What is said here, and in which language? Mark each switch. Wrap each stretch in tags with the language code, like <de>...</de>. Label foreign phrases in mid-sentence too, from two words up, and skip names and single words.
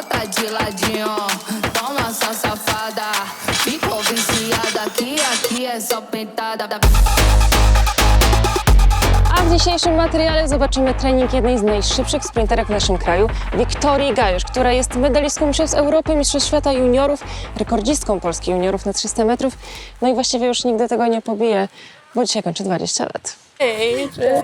<pt>de ladinho. Toma essa safada, ficou viciada. Aqui é só pentada.</pt> <pl>A w dzisiejszym materiale zobaczymy trening jednej z najszybszych sprinterek w naszym kraju, Wiktorii Gajusz, która jest medalistką Mistrzostw Europy, Mistrzostw Świata juniorów, rekordzistką Polski juniorów na 300 metrów. No i właściwie już nigdy tego nie pobije, bo dzisiaj kończy 20 lat. Hej, cześć.</pl>